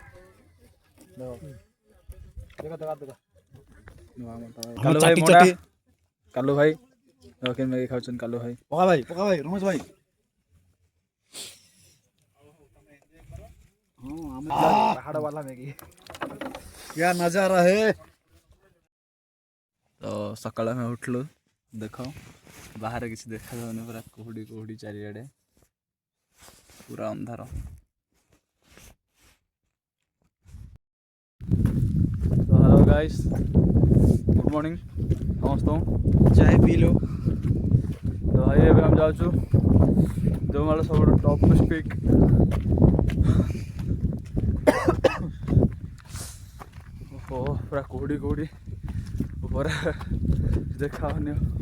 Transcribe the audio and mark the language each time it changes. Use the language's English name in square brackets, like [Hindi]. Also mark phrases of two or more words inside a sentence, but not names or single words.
[Odia] କାଲୁ ଭାଇ ମୋଟା କାଲୁ ଭାଇ କେମିତି ମ୍ୟାଗି ଖାଉଛନ୍ତି କାଲୁ ଭାଇ। ପକା ଭାଇ ରମେଶ ଭାଇ। ପାହାଡ଼ ବାଲା ମ୍ୟାଗି। [Hindi] क्या नजारा है। [Odia] ତ ସକାଳେ ଆମେ ଉଠିଲୁ ଦେଖ ବାହାରେ କିଛି ଦେଖାଯାଉନି ପୁରା କୁହୁଡ଼ି କୁହୁଡ଼ି ଚାରିଆଡ଼େ ପୁରା ଅନ୍ଧାର। ତ [English] hello guys good morning [Odia] ସମସ୍ତଙ୍କୁ [Hindi] चाय पी लो। [Odia] ତ ଭାଇ ଏବେ ଆମେ ଯାଉଛୁ ଦେଓମାଳ ସବୁଠୁ [English] topest peak. [Odia] ଓହୋ ପୁରା କୁହୁଡ଼ି କୁହୁଡ଼ି ଉପରେ ଦେଖାହଉନି।